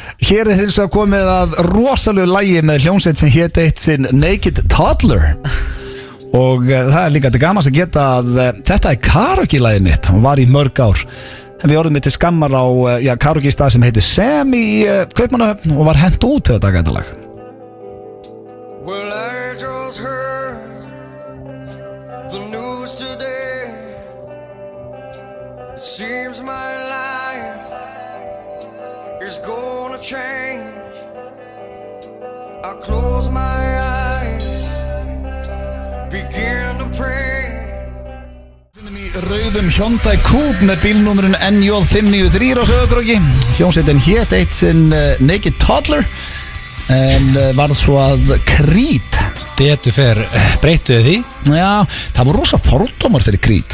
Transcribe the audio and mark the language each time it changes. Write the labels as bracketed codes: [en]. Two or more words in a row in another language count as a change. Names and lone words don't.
[is] Hér er hins vegar komið að rosalegu lagi með hljómsveit sem hét eitt sinn Naked Toddler. Og það er líka til gamans að geta að þetta er karaoke-lagið mitt og var í mörg ár. En við orðum við til skammar á karaoke-stað sem heitir Sam í Kaupmannahöfn og var hent út til að taka þetta lag. [en] Well, I just heard the news today. It seems my life is gonna change. I close my eyes, begin to pray. [is] Rauðum Hyundai Coupe með bílnúmerun NJ593 á Söðugróki. Hljómsveitin hét eitt sinn Naked Toddler en varð svo að Creed. Betur fer, breyttuði því? Já, það voru rosa fordómar fyrir Creed.